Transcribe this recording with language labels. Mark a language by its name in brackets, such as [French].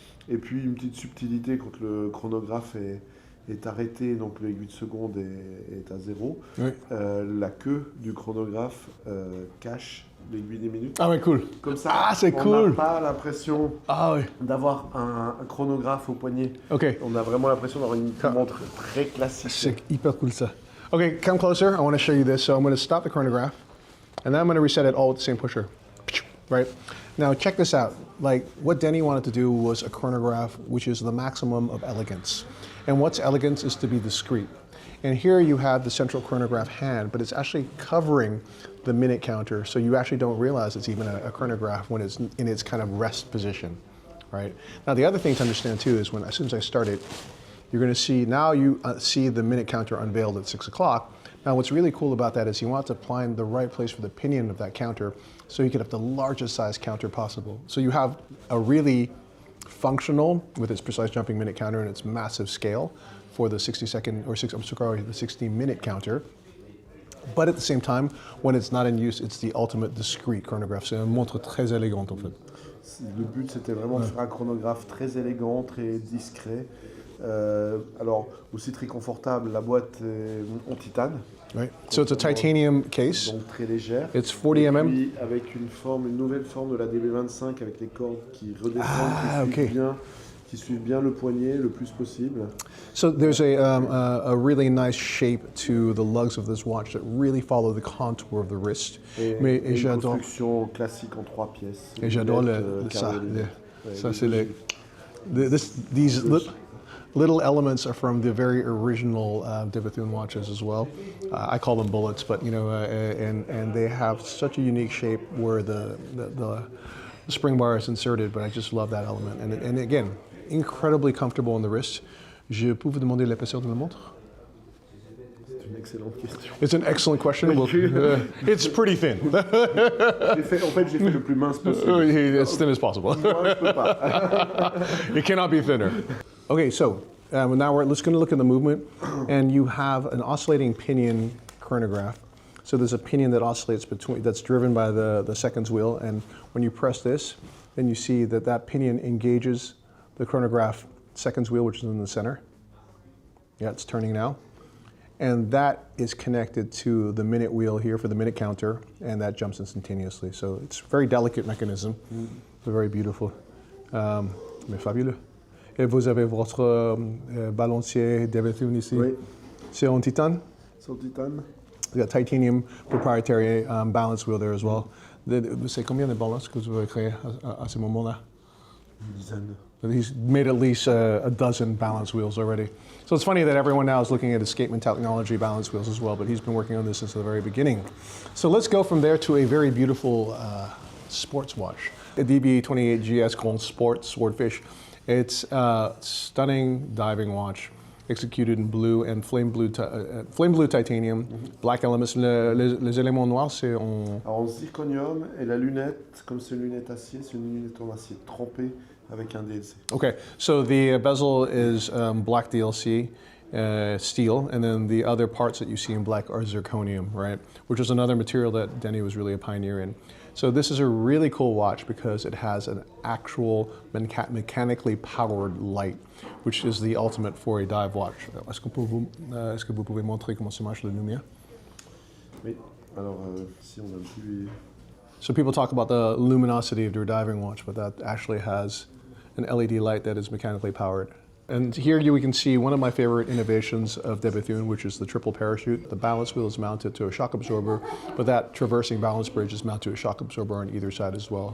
[French] Et puis une petite subtilité quand le chronographe est arrêté, donc l'aiguille de seconde est à 0. La queue du chronographe cache l'aiguille des minutes. Ah ouais, cool. Comme ça, c'est on cool. n'a pas l'impression d'avoir un chronographe au poignet. [English] Okay. [French] On a vraiment l'impression d'avoir une montre très classique. C'est hyper cool ça. [English] Okay, come closer. I want to show you this. So I'm going to stop the chronograph, and then I'm going to reset it all with the same pusher. Right? Now check this out. Like what Denis wanted to do was a chronograph which is the maximum of elegance. And what's elegance is to be discreet. And here you have the central chronograph hand, but it's actually covering the minute counter, so you actually don't realize it's even a chronograph when it's in its kind of rest position, right? Now the other thing to understand too is as soon as I start it, you're going to see, now you see the minute counter unveiled at 6 o'clock. Now what's really cool about that is you want to find the right place for the pinion of that counter so you can have the largest size counter possible. So you have a really functional, with its precise jumping minute counter and its massive scale for the 60-minute counter. But at the same time, when it's not in use, it's the ultimate discreet chronograph. [French] C'est une montre très élégante en fait. Le but c'était vraiment de faire un chronographe très élégant, très discret. Alors aussi très confortable, la boîte est en titane. [English] Right. So it's a titanium case. [French] Donc très légère. [English] It's 40 mm. [French] Puis avec une nouvelle forme de la DB25 avec les cordes qui redescendent, qui suivent bien le poignet le plus possible. [English] So there's a really nice shape to the lugs of this watch that really follow the contour of the wrist. [French] Et une construction classique en 3 pièces. Et j'adore ça. Ça c'est [English] these little elements are from the very original Bethune watches as well. I call them bullets, but you know, and they have such a unique shape where the spring bar is inserted. But I just love that element, and again, incredibly comfortable on the wrist. [French] Je peux vous demander l'épaisseur de la montre? C'est une excellente question. [English] It's an excellent question. It's pretty thin. [French] En fait, j'ai fait le plus mince possible. [English] As thin as possible. [French] Moi, je peux pas. [English] It cannot be thinner. Okay, so now we're going to look at the movement, and you have an oscillating pinion chronograph. So there's a pinion that oscillates that's driven by the seconds wheel, and when you press this, then you see that pinion engages the chronograph seconds wheel, which is in the center. Yeah, it's turning now. And that is connected to the minute wheel here for the minute counter, and that jumps instantaneously. So it's a very delicate mechanism, very beautiful. [French] Mais fabuleux. Et vous avez votre balancier de Bethune ici. Oui. C'est en titane? C'est en titane. [English] You got titanium proprietary balance wheel there as well. [French] C'est combien de balances que vous avez créé à ce moment-là? Une dizaine. [English] He's made at least a dozen balance wheels already. So it's funny that everyone now is looking at escapement technology balance wheels as well, but he's been working on this since the very beginning. So let's go from there to a very beautiful sports watch. The DB28 GS Grand Sport Swordfish. It's a stunning diving watch, executed in blue and flame blue titanium, black elements. [French] Les éléments noirs, c'est en... Alors en zirconium, et la lunette, comme c'est une lunette acier, c'est une lunette en acier trempée avec un DLC. [English] Okay, so the bezel is black DLC, steel, and then the other parts that you see in black are zirconium, right? Which is another material that Denis was really a pioneer in. So this is a really cool watch because it has an actual mechanically powered light, which is the ultimate for a dive watch. [French] Est-ce que vous pouvez montrer comment ça marche la lumière? Oui, alors si on a un petit... [English] So people talk about the luminosity of their diving watch, but that actually has an LED light that is mechanically powered. And here we can see one of my favorite innovations of de Bethune, which is the triple parachute. The balance wheel is mounted to a shock absorber, but that traversing balance bridge is mounted to a shock absorber on either side as well.